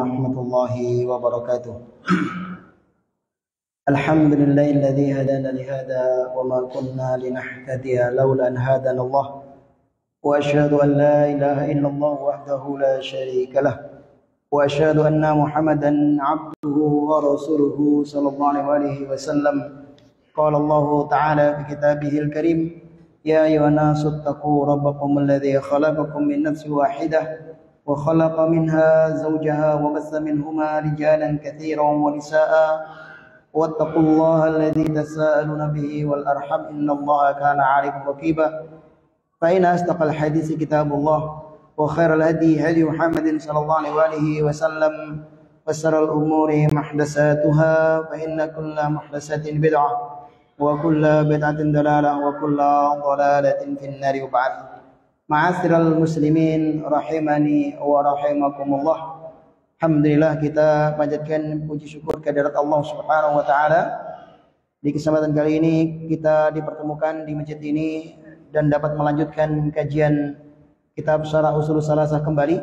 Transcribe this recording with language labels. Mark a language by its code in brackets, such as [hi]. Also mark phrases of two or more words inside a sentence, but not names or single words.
[ar] ورحمة الله وبركاته الحمد لله الذي هدانا لهذا وما كنا لنهتدي لولا أن هدانا الله. وأشهد أن لا إله إلا الله وحده لا شريك له. وأشهد أن محمدا عبده ورسوله صلى الله عليه وسلم. قال الله تعالى في كتابه الكريم يا أيها الناس اتقوا ربكم الذي خلقكم من نفس واحدة وخلق منها زوجها وبث منهما رجالا كثيرا ونساء واتقوا الله الذي تساءلون به والأرحام إن الله كان عليكم رقيبا. فإن أصدق الحديث كتاب الله وخير الهدي هدي محمد صلى الله عليه وسلم وشر الأمور محدثاتها فإن كل محدثة بدعة وكل بدعة ضلالة وكل ضلالة في النار وبعد. معاشر المسلمين رحمني ورحمكم الله. [id] Alhamdulillah, kita panjatkan puji syukur kehadirat Allah [ar] سبحانه وتعالى. [id] Di kesempatan kali ini kita dipertemukan di masjid ini dan dapat melanjutkan kajian kitab Syarah Ushul Tsalatsah kembali.